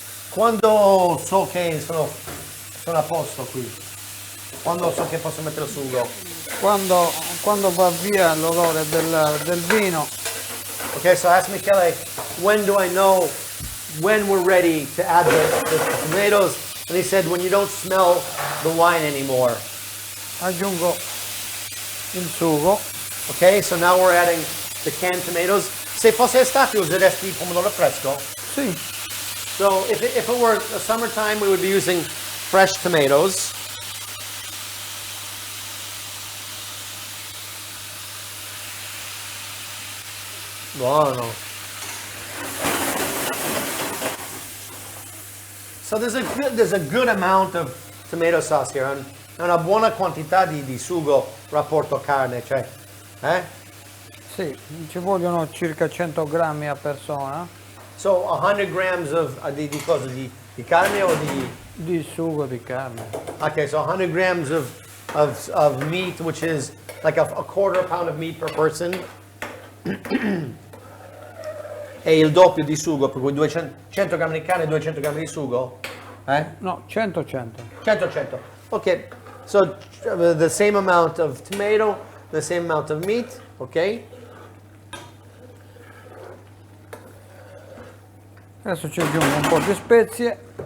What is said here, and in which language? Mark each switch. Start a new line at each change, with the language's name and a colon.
Italian: Quando so che sono a posto qui? Quando so che posso mettere il sugo? Quando va via l'odore del vino.
English: Okay, so I asked Michele, when do I know when we're ready to add the tomatoes? And he said, when you don't smell the wine anymore.
Italian: Aggiungo il sugo.
English: Okay, so now we're adding the canned tomatoes.
Italian: Se fosse estate useresti il pomodoro fresco? Sì.
English: So if it were a summertime, we would be using fresh tomatoes.
Italian: Buono.
English: So there's a good amount of tomato sauce here, and
Italian: una buona quantità di sugo rapporto carne, cioè, Sì, ci vogliono circa 100 grammi a persona
English: So 100 grams of
Italian: di cosa? Di carne o di sugo di carne.
English: Okay, so 100 grams of meat, which is like a quarter pound of meat per person.
Italian: E il doppio di sugo, per cui 100 grammi di carne e 200 grammi di sugo. No, 100. 100.
English: Okay, so the same amount of tomato, the same amount of meat, okay?
Italian: Adesso ci aggiungo un po' di spezie,